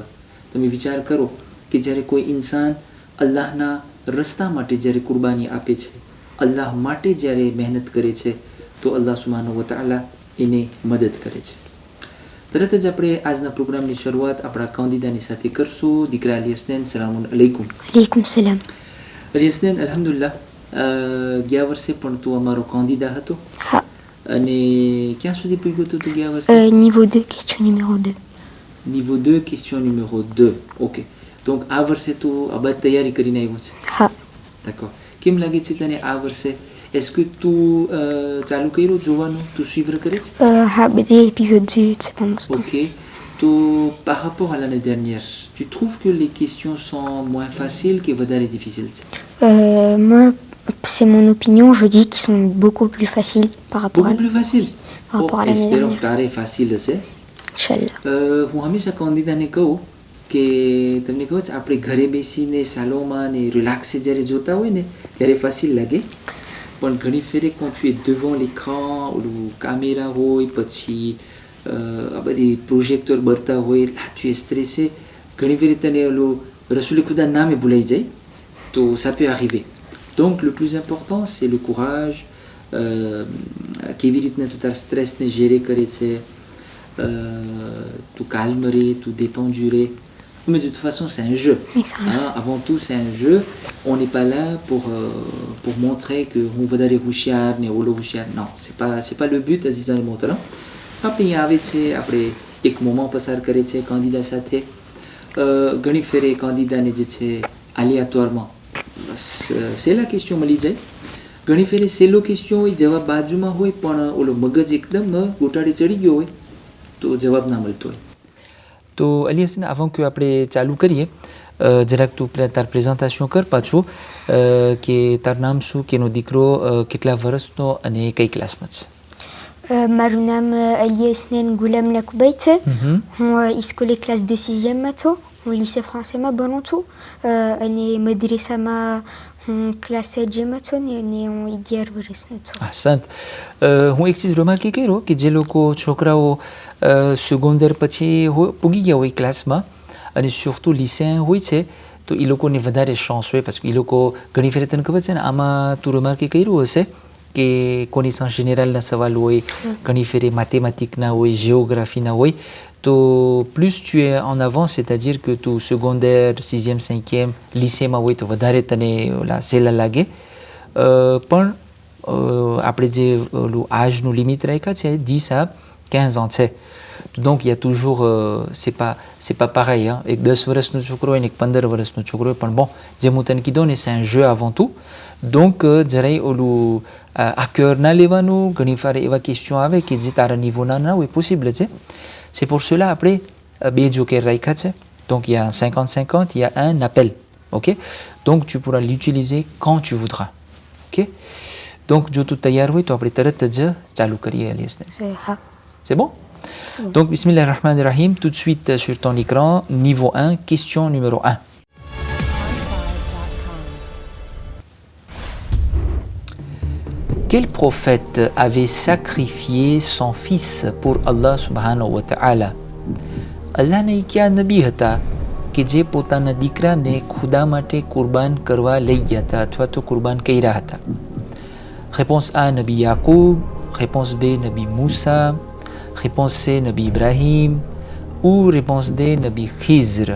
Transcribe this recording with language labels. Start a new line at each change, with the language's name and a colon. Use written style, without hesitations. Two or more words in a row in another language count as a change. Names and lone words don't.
Gujarati: તમે વિચાર કરો કે જ્યારે કોઈ ઇન્સાન અલ્લાહના રસ્તા માટે જ્યારે કુરબાની આપે છે, અલ્લાહ માટે જ્યારે મહેનત કરે છે, તો અલ્લાહ
Arabic: سبحانه وتعالى
Gujarati: એને મદદ કરે છે. તરત જ આપણે આજના પ્રોગ્રામની શરૂઆત આપણા કાંદીદાની સાથે કરશું. દીકરા અલી હસનૈન,
Arabic: سلام عليكم. عليكم السلام.
Gujarati: અલી હસનૈન, અલ્હમ્દુલિલ્લાહ, ગયા વર્ષે પણ તું અમારો કાંદીદા હતો. હા. અને ક્યાં સુધી પૂગ્યો હતો તું ગયા વર્ષે?
French: Niveau 2, question numéro 2. Niveau 2, question numéro 2.
Gujarati: Ok. Donc આ વર્ષે તું આ બધી તૈયારી કરીને આવ્યો છે? હા. D'accord. કેમ લાગે છે તને આ વર્ષે?
French: Est-ce que
Gujarati: તું ચાલુ કર્યું જોવાનું? તું suivre કરે છે? હા, બધા
French: épisodes du c'est pour l'instant. Ok. તો par rapport à l'année dernière, tu trouves que les questions sont moins faciles que વધારે difficiles છે? Moi, c'est mon opinion, je dis qu'ils sont beaucoup plus faciles par rapport Beaucoup plus facile? par rapport à l'année espérons que dernière.
Gujarati: તારે facile હશે.
Arabic: إن شاء الله.
Gujarati: હું હંમેશા candidatને કહું કે તમને ખબર છે આપણે ઘરે બેસીને સાલોમાં ને રિલેક્સે જ્યારે જોતા હોય ને ત્યારે ફાસિલ લાગે, પણ ઘણી ફેરે
French: quand tu es devant l'écran,
Gujarati: ઓલું કામેરા હોય, પછી આ બધી પ્રોજેક્ટર બળતા હોય,
French: là tu es stressé,
Gujarati: ઘણી ફેરે તને ઓલું રસૂલ ખુદા નામે ભૂલાઈ જાય, તો
French: ça peut arriver. Donc le plus important c'est le courage,
Gujarati: કેવી રીતના તું તારા સ્ટ્રેસને gérer કરે છે, તું calme રહે, તું détendu રહે.
French: Mais de toute façon, c'est un jeu. Hein, avant tout, c'est un jeu. On n'est pas là pour montrer qu'on va aller houshiar, ne ou houshiar. Non, c'est pas le but,
Arabic: عزيز المحترم.
French: Après, il y avait après એક moment
Gujarati: પસાર કરે છે
French: candidat સાથે.
Gujarati: ઘણી ફેરે candidat ને જે છે
French: aléatoirement c'est la question
Gujarati: મળી જાય. ઘણી ફેરે સેલો question હોય, જવાબ બાજુમાં હોય, પણ ઓલો મગજ એકદમ ગોટાળે ચડી ગયો હોય તો જવાબ ના મળતો હોય. તો અલી હસન,
French: avant que
Gujarati: આપણે ચાલુ કરીએ, જરાક તું તાર પ્રેઝન્ટેશન કર પાછું, કે તાર નામ શું, કેનો દીકરો કેટલા વર્ષનો અને કઈ ક્લાસમાં છે? મારું નામ Ali Hasnain Goulam Lakoubait છે. હું સ્કૂલે ક્લાસ de 6e છું. હું
French: lycée français
Gujarati: માં ભણું છું અને મદ્રેસામાં હું ક્લાસ 7માં છું અને હું 11 વર્ષનો છું. સંત, હું એક ચીજ રિમાર્ક કર્યો કે જે લોકો છોકરાઓ સેકન્ડર પછી પૂગી ગયા હોય ક્લાસમાં અને surtout lycéen હોય છે, તો એ લોકોને વધારે ચાન્સ હોય,
French: parce que
Gujarati: એ લોકો ઘણી ફેરે તને ખબર છે ને, આમાં તું રિમાર્ક કર્યું હશે કે
French: connaissance générale
Gujarati: સવાલ હોય, ઘણી ફેરે mathématiques હોય, géographie હોય, તો
French: plus tu es en avant, c'est-à-dire que
Gujarati: તું secondaire,
French: 6e, 5e,
Gujarati: lycéમાં હોય તો વધારે તને ઓલા સહેલા લાગે. પણ આપણે જે ઓલું આજનું લિમિટ રાખ્યા છે
French: 10 à 15 ans
Gujarati: છે.
French: Donc il y a toujours c'est pas pareil, hein.
Gujarati: એક 10 વર્ષનો છોકરો હોય ને એક 15 વર્ષનો છોકરો હોય, પણ bon, જે હું તને કીધું ને,
French: c'est un jeu avant tout.
Gujarati: Donc જરાય ઓલું
French: à cœur
Gujarati: ના લેવાનું. ઘણી વાર એવા question આવે કે જે તારા નિવોના ના હોય, possible છે.
French: C'est pour cela
Gujarati: આપણે બે જોકર રાખ્યા છે.
French: Donc il y a un 50-50, il y a un appel. OK? Donc tu pourras l'utiliser quand tu voudras.
Gujarati: OK? Donc જો તું તૈયાર હોય તો આપણે તરત જ ચાલુ કરીએ અલી હસનૈન. હા.
French: C'est bon? Donc bismillahirrahmanirrahim, tout de suite sur ton écran, niveau 1, question numéro 1. Quel prophète avait sacrifié son fils pour Allah
Arabic: سبحانه وتعالى?
Gujarati: અલ્લાહને ક્યાં નબી હતા કે જે પોતાના દીકરાને ખુદા માટે કુરબાન કરવા લઈ ગયા હતા અથવા તો કુરબાન કર્યા હતા?
French: Réponse A, Nabi Yaqub. Réponse B, Nabi Moussa. Réponse C, Nabi Ibrahim. Ou réponse D, Nabi Khizr.